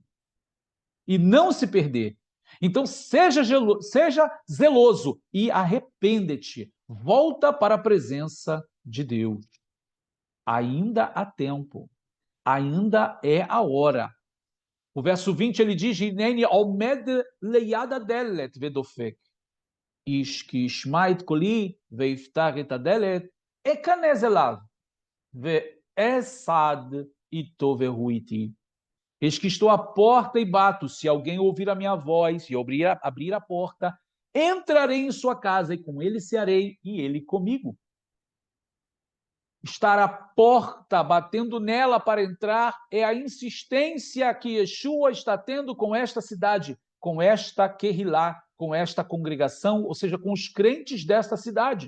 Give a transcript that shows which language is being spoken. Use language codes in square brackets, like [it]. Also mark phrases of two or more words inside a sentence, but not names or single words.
[pt] E não se perder. Então, seja zeloso e arrepende-te. Volta para a presença de Deus. Ainda há tempo. Ainda é a hora. O verso 20 ele diz: [he] הנני עומד ליד הדלת ודופק. איש כי ישמע את קולי ויפתח את הדלת אכנס אליו ואסעד איתו והוא איתי. [pt] Eis que estou à porta e bato. Se alguém ouvir a minha voz e abrir a porta, entrarei em sua casa e com ele cearei e ele comigo. Estar à porta, batendo nela para entrar, é a insistência que Yeshua está tendo com esta cidade, com esta Kehilá, com esta congregação, ou seja, com os crentes desta cidade.